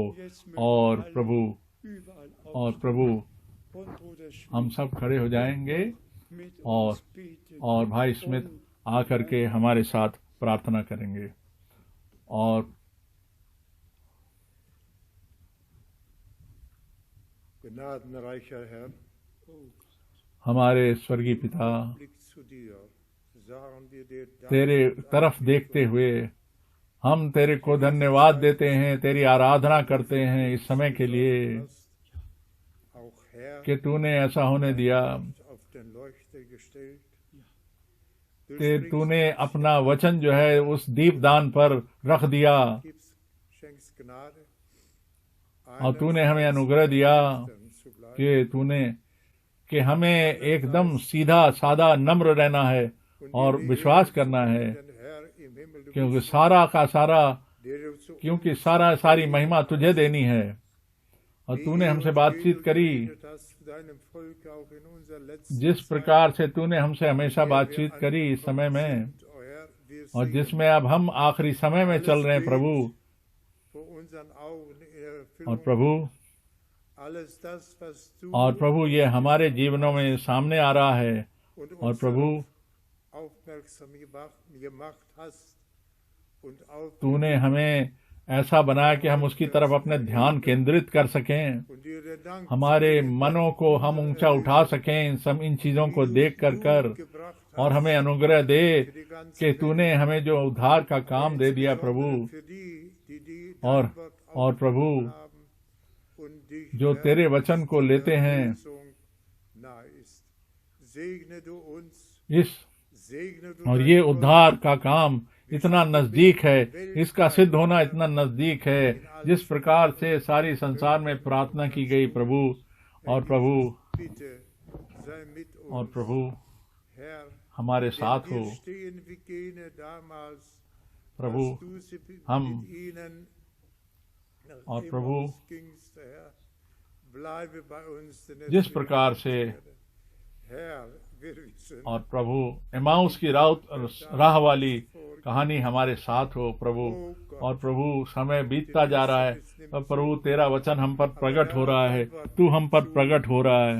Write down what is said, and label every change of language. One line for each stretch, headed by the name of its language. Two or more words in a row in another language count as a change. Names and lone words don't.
Hindi: और प्रभु हम सब खड़े हो जाएंगे और भाई स्मिथ आकर के हमारे साथ प्रार्थना करेंगे। और
German: Gnadenreicher Herr,
Hindi: हमारे स्वर्गीय पिता,
German: Blick zu dir, sagen wir dir Dank,
Hindi: तेरे तरफ देखते हुए हम तेरे को धन्यवाद देते हैं, तेरी आराधना करते हैं इस समय के लिए
German: auch Herr,
Hindi: कि तूने ऐसा होने दिया।
German: auf den Leuchter gestellt. Du
Hindi: तूने अपना वचन जो है उस दीपदान पर रख दिया
German: gibst, schenkst Gnade,
Hindi: और तूने हमें अनुग्रह दिया
German: zu bleiben.
Hindi: कि हमें एकदम सीधा सादा नम्र रहना है और विश्वास करना है,
German: Den Herr im Himmel, du
Hindi: क्योंकि सारा का सारा
German: der du zu
Hindi: क्योंकि सारी महिमा तुझे देनी है। और तूने हमसे बातचीत करी
German: geredet hast, deinem Volk auch in unser letztes
Hindi: जिस प्रकार से तूने हमसे हमेशा बातचीत करी इस समय में,
German: oh Herr, wir
Hindi: और
German: sehen
Hindi: जिसमें अब हम आखिरी समय में चल रहे हैं प्रभु।
German: vor unseren Augen in
Hindi: और
German: Erfüllung
Hindi: प्रभु
German: alles das, was du
Hindi: और प्रभु ये हमारे जीवनों में सामने आ रहा है।
German: und
Hindi: और
German: uns
Hindi: प्रभु
German: aufmerksam gemacht hast und auf
Hindi: तूने हमें ऐसा बनाया कि हम उसकी तरफ अपने ध्यान केंद्रित कर सकें,
German: und dir den Dank
Hindi: हमारे मनों को हम ऊंचा उठा सकें इन चीजों को देख कर
German: gebracht
Hindi: और
German: hast
Hindi: हमें अनुग्रह दे
German: für die ganze
Hindi: कि तूने हमें जो उद्धार का काम दे दिया प्रभु।
German: für die, die
Hindi: और प्रभु
German: haben und dich
Hindi: जो तेरे वचन को लेते हैं,
German: Erlösung nahe ist. Segne du uns,
Hindi: इस
German: segne du
Hindi: और
German: dein
Hindi: ये
German: Volk,
Hindi: उद्धार का काम इतना नजदीक है, इसका सिद्ध होना इतना नजदीक है, जिस प्रकार से सारी संसार में प्रार्थना की गई प्रभु। और प्रभु
German: bitte sei mit uns,
Hindi: और प्रभु
German: Herr,
Hindi: हमारे साथ
German: denn
Hindi: हो
German: wir stehen wie jene damals,
Hindi: प्रभु।
German: als du sie
Hindi: हम
German: mit ihnen nach
Hindi: और प्रभु
German: Emmaus gingst, Herr, bleibe bei uns, denn es
Hindi: जिस
German: wird
Hindi: प्रकार से
German: Herr,
Hindi: और प्रभु एमाउस की राह वाली कहानी हमारे साथ हो प्रभु। और प्रभु समय बीतता जा रहा है, और प्रभु तेरा वचन हम पर प्रकट हो रहा है, तू हम पर प्रकट हो रहा है।